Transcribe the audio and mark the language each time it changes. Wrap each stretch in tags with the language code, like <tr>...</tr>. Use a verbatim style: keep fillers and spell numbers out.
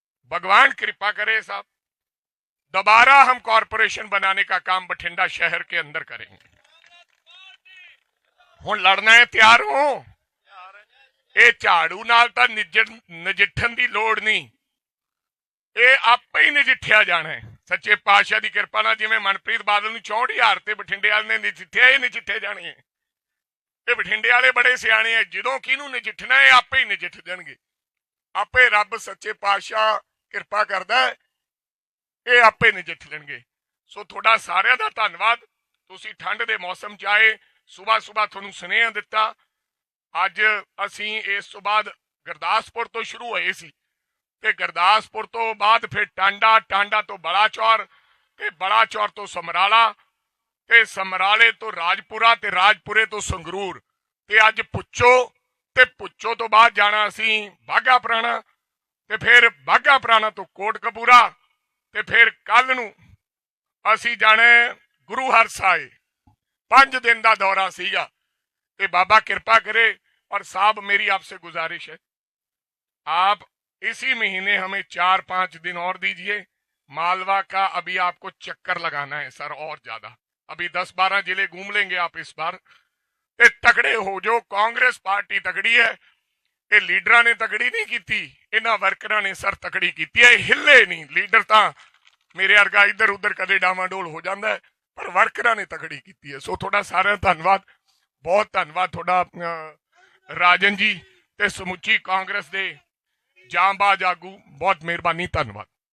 <hi>भगवान कृपा करे साहब, दोबारा हम कॉरपोरेशन बनाने का काम बठिंडा शहर के अंदर करेंगे।</hi> <pa>हुण लड़ना है, तैयार हो? ये झाड़ू नाल तां नजिठण की लोड़ नहीं, ਇਹ ਆਪੇ ਹੀ ਨਜਿੱਠਿਆ ਜਾਣਾ ਹੈ। ਸੱਚੇ ਪਾਤਸ਼ਾਹ ਦੀ ਕਿਰਪਾ ਨਾਲ ਜਿਵੇਂ ਮਨਪ੍ਰੀਤ ਬਾਦਲ ਨੂੰ ਚੌਂਹਠ ਹਜ਼ਾਰ ਤੇ ਬਠਿੰਡੇ ਵਾਲੇ ਨੇ ਨਜਿੱਠਿਆ, ਇਹ ਨਜਿੱਠੇ ਜਾਣੇ ਹੈ। ਇਹ ਬਠਿੰਡੇ ਵਾਲੇ ਬੜੇ ਸਿਆਣੇ ਹੈ, ਜਦੋਂ ਕਿਹਨੂੰ ਨਜਿੱਠਣਾ ਇਹ ਆਪੇ ਹੀ ਨਜਿੱਠ ਜਾਣਗੇ। ਆਪੇ ਰੱਬ ਸੱਚੇ ਪਾਤਸ਼ਾਹ ਕਿਰਪਾ ਕਰਦਾ, ਇਹ ਆਪੇ ਨਜਿੱਠ ਲੈਣਗੇ। ਸੋ ਤੁਹਾਡਾ ਸਾਰਿਆਂ ਦਾ ਧੰਨਵਾਦ। ਤੁਸੀਂ ਠੰਡ ਦੇ ਮੌਸਮ 'ਚ ਆਏ, ਸੁਬਾਹ ਸੁਬਾਹ ਤੁਹਾਨੂੰ ਸੁਨੇਹਾ ਦਿੱਤਾ। ਅੱਜ ਅਸੀਂ ਇਸ ਤੋਂ ਬਾਅਦ ਗੁਰਦਾਸਪੁਰ ਤੋਂ ਸ਼ੁਰੂ ਹੋਏ ਸੀ ਤੇ ਗੁਰਦਾਸਪੁਰ ਤੋਂ ਬਾਅਦ ਫਿਰ ਟਾਂਡਾ, ਟਾਂਡਾ ਤੋਂ ਬਲਾਚੌਰ ਤੇ ਬਲਾਚੌਰ ਤੋਂ ਸਮਰਾਲਾ ਤੇ ਸਮਰਾਲੇ ਤੋਂ ਰਾਜਪੁਰਾ ਤੇ ਰਾਜਪੁਰੇ ਤੋਂ ਸੰਗਰੂਰ ਤੇ ਅੱਜ ਪੁੱਛੋ ਤੇ ਪੁੱਛੋ ਤੋਂ ਬਾਅਦ ਜਾਣਾ ਅਸੀਂ ਬਾਘਾ ਪੁਰਾਣਾ ਤੇ ਫਿਰ ਬਾਘਾ ਪੁਰਾਣਾ ਤੋਂ ਕੋਟਕਪੂਰਾ ਤੇ ਫਿਰ ਕੱਲ ਨੂੰ ਅਸੀਂ ਜਾਣਾ ਗੁਰੂ ਹਰ ਸਾਹਿਬ। ਪੰਜ ਦਿਨ ਦਾ ਦੌਰਾ ਸੀਗਾ ਤੇ ਬਾਬਾ ਕਿਰਪਾ ਕਰੇ।</pa> <hi>ਔਰ ਸਾਹਿਬ ਮੇਰੀ ਆਪਸੇ ਗੁਜ਼ਾਰਿਸ਼ ਹੈ, ਆਪ इसी महीने हमें चार पांच दिन और दीजिए। मालवा का अभी आपको चक्कर लगाना है सर, और ज्यादा अभी दस बारह जिले घूम लेंगे आप इस बार। ये तगड़े हो जो, कांग्रेस पार्टी तगड़ी है, ये लीडर ने तगड़ी नहीं की थी,</hi> <pa>ਇਹਨਾਂ ਵਰਕਰਾਂ ਨੇ ਸਰ ਤਕੜੀ ਕੀਤੀ ਹੈ, ਹਿੱਲੇ ਨਹੀਂ। ਲੀਡਰ ਤਾਂ ਮੇਰੇ ਵਰਗਾ ਇੱਧਰ ਉੱਧਰ ਕਦੇ ਡਾਵਾਂਡੋਲ ਹੋ ਜਾਂਦਾ, ਪਰ ਵਰਕਰਾਂ ਨੇ ਤਕੜੀ ਕੀਤੀ ਹੈ। ਸੋ ਤੁਹਾਡਾ ਸਾਰਿਆਂ ਦਾ ਧੰਨਵਾਦ, ਬਹੁਤ ਧੰਨਵਾਦ ਤੁਹਾਡਾ ਰਾਜਨ ਜੀ ਤੇ ਸਮੁੱਚੀ ਕਾਂਗਰਸ ਦੇ ਜਾਂਬਾਜ਼ ਆਗੂ, ਬਹੁਤ ਮਿਹਰਬਾਨੀ, ਧੰਨਵਾਦ,</pa>